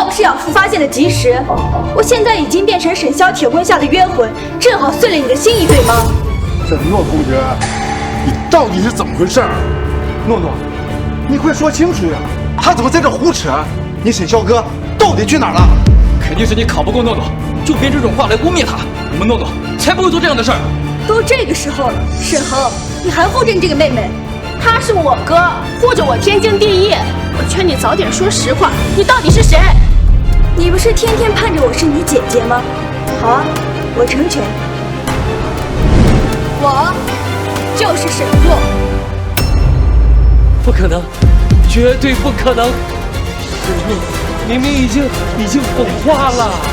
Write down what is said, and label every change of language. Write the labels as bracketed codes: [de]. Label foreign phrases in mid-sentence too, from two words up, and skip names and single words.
[zh] 要不是養父發現的及時，我現在已經變成沈蕭鐵棍下的冤魂，正好碎了你的心一對嗎？沈諾同學，你到底是怎麼回事？諾諾，你快說清楚呀！他怎麼在這胡扯？你沈蕭哥到底去哪兒了？肯定是你考不過諾諾，就編這種話來污衊他。我們諾諾才不會做這樣的事兒。都這個時候了，沈恆，你還護着你這個妹妹？他是我哥，護着我天經地義。我勸你早點說實話，你到底是誰？你不是天天盼着我是你姐姐嗎？好啊，我成全。我就是沈若。不可能，絕對不可能！沈若明明已經火化了。